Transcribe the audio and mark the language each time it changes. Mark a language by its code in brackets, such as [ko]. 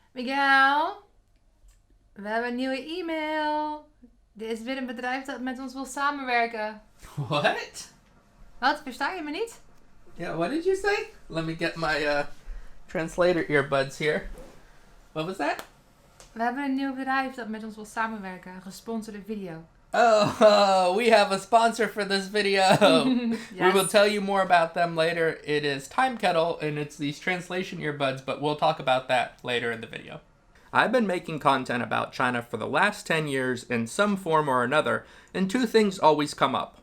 [nl] Miguel, we hebben een nieuwe e-mail. Er is weer een bedrijf dat met ons wil samenwerken. [en] What? [nl] Wat? Versta je me niet? [en] Yeah, what did you say? Let me get my Translator earbuds here. What was that? [nl] We hebben een nieuw bedrijf dat met ons wil samenwerken. Een gesponsorde video. [en] Oh, we have a sponsor for this video. We will tell you more about them later. It is Timekettle, and it's these translation earbuds, but we'll talk about that later in the video. I've been making content about China for the last 10 years in some form or another, and two things always come up.